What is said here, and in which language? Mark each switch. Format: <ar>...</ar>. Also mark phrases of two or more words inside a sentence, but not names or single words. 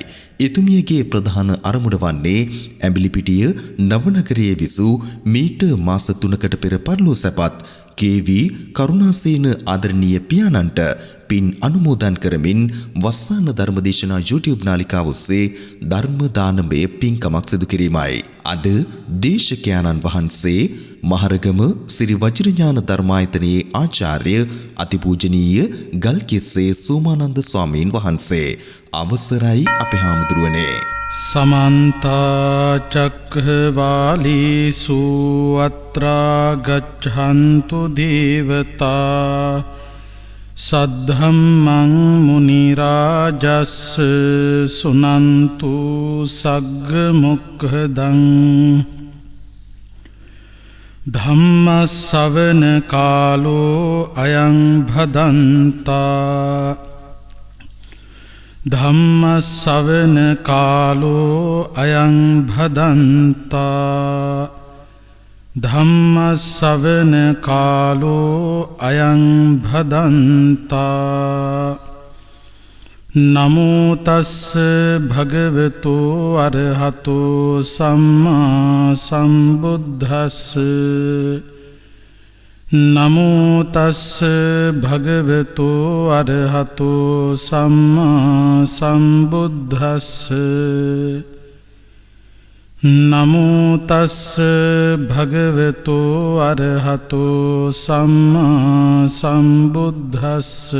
<si>එතුමියගේ ප්‍රධාන අරමුණ වන්නේ ඇඹිලිපිටිය නවනගරයේ විසූ මීට මාස 3කට පෙර පරලෝ සැපත් KV කරුණාසේන ආදරණීය පියාණන්ට පින් අනුමෝදන් කරමින් වස්සාන ධර්මදේශනා YouTube නාලිකාව ඔස්සේ ධර්ම දානමය පින්කමක් සිදු කිරීමයි. අද දේශකයාණන් වහන්සේ මහරගම ශ්‍රී වජිරඥාන ධර්මායතනයේ ආචාර්ය අතිපූජනීය ගල්කිස්සේ සෝමානන්ද ස්වාමීන් වහන්සේ. අවසරයි අපේ හාමුදුරුවනේ.</si> <pi>समन्त चक्रवालेषु अत्रा गच्छन्तु देवता सद्धम्मं मुनिराजस् सुनन्तु सग्मुखदं धम्मश्रवण कालो अयं भदन्ता ධම්මස්සවන කාලෝ අයං භදන්තා ධම්මස්සවන කාලෝ අයං භදන්තා නමෝ තස්ස භගවතු අරහතෝ සම්මා සම්බුද්දස්ස නමෝ තස්ස භගවතු අරහතෝ සම්මා සම්බුද්දස්ස නමෝ තස්ස භගවතෝ අරහතෝ සම්මා සම්බුද්දස්ස</pi>